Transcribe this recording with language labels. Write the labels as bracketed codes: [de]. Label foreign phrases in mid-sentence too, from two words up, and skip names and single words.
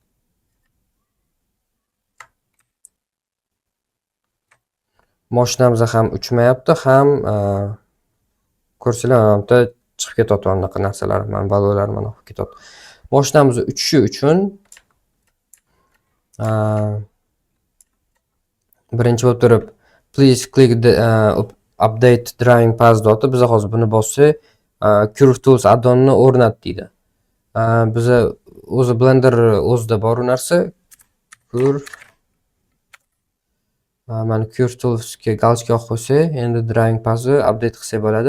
[uz] Mashinamiz ham uchmayapti, ham ko'rsanglar, mana bu yerda chiqib ketyapti anaqa narsalar, mana balolar mana olib ketyapti. Mashinamiz uchishi uchun birinchi bo'lib turib [en] please click the update driving path dot. [uz] Biz hozir buni bossak, Curve Tools addonni o'rnat deydi. Biz o'zi Blender o'zida bor u narsa. Mana Curve Toolsga galочка qo'ysak, endi [en] driving pathni [uz] update qilsak bo'ladi.